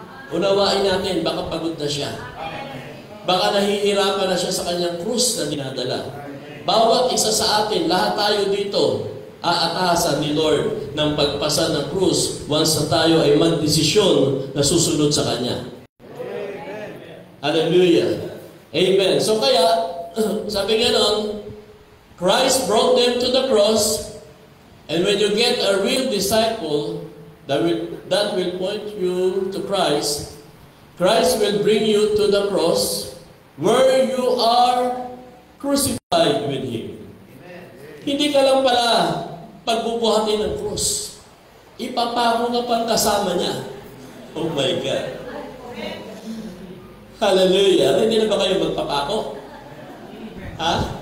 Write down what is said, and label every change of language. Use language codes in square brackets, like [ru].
[tl] Unawain natin, baka pagod na siya. Baka nahihirapan na siya sa kanyang krus na dinadala. Bawat isa sa atin, lahat tayo dito, aatasan ni Lord ng pagpasa ng krus once na tayo ay magdesisyon na susunod sa Kanya. Hallelujah. Amen. So kaya, sabi nga nun, [en] Christ brought them to the cross, and when you get a real disciple that will point you to Christ, Christ will bring you to the cross where you are crucified with Him. [tl] Hindi ka lang pala pagbubuhatin ng krus. Ipapako ka pang kasama niya. [en] Oh my God. [tl] Hallelujah. Hindi na ba kayo magpapako? Ha?